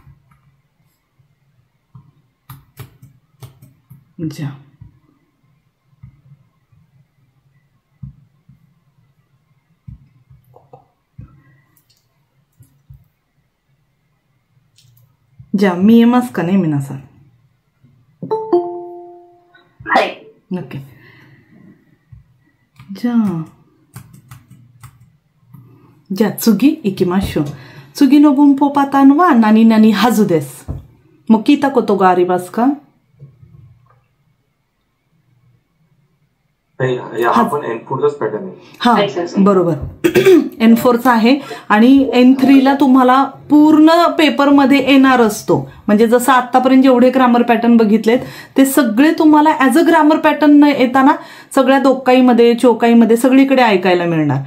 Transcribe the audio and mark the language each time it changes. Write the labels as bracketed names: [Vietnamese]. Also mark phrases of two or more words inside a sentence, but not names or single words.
[Japanese] じゃあじゃあ見えますかね皆さん? ओके, जा じゃあ次行きましょう。次の文法パターンは何々はずです。もう聞いたことがありますか？ [Marathi] हा पण N4चाच पॅटर्न आहे. हा बरोबर, N4चा आहे आणि N3ला तुम्हाला पूर्ण पेपरमध्ये येणार असतो. म्हणजे जसं आतापर्यंत जेवढे [English] grammar pattern [Marathi] बघितलेत ते सगळे तुम्हाला [English] as a grammar pattern [Marathi] येताना सगळ्या दोक्काईमध्ये चोकाईमध्ये सगळीकडे ऐकायला मिळणार.